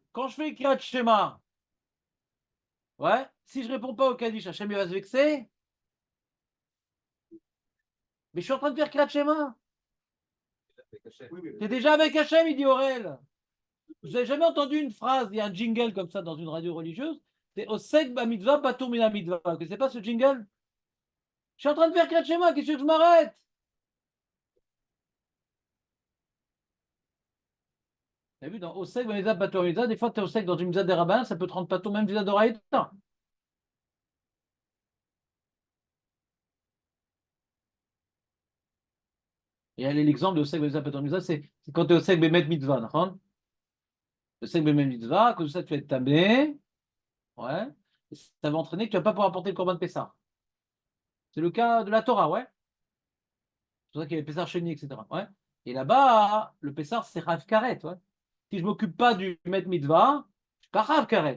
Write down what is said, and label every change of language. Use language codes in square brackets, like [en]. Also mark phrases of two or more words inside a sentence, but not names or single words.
[fr] Quand je fais [he] קריאת שמע, [fr] ouais, si je réponds pas au Kaddish, Hachem il va se vexer. Mais je suis en train de faire [he] קריאת שמע. [fr] Oui, mais T'es déjà avec Hachem, il dit Aurel. Vous avez jamais entendu une phrase, il y a un jingle comme ça dans une radio religieuse, c'est [he] עוסק במצוה, פטור מן המצוה. [fr] Vous connaissez pas ce jingle? Je suis en train de faire [he] קריאת שמע, [fr] qu'est-ce que je m'arrête? Vous avez vu, dans [he] עוסק במצוה, פטור מן המצוה, [fr] des fois tu es Osek dans une mitzvah des rabbins, ça peut te rendre patur même [he] מצוה דאורייתא. [fr] Et allez, l'exemple de [he] עוסק במצוה, פטור מצוה, [fr] c'est quand tu es [he] עוסק במת מצוה, [fr] d'accord? [he] עוסק במת מצוה, [fr] à cause de ça tu vas être tamé, ouais, et ça va entraîner que tu vas pas pouvoir apporter le korban de Pessah. C'est le cas de la Torah, ouais. C'est pour ça qu'il y avait [he] פסח שני, [fr] etc. Ouais. Et là-bas, le Pessar, c'est [he] בר כרת. [fr] Ouais. Si je ne m'occupe pas du [he] מת מצוה, [fr] je ne suis pas [he] בר כרת.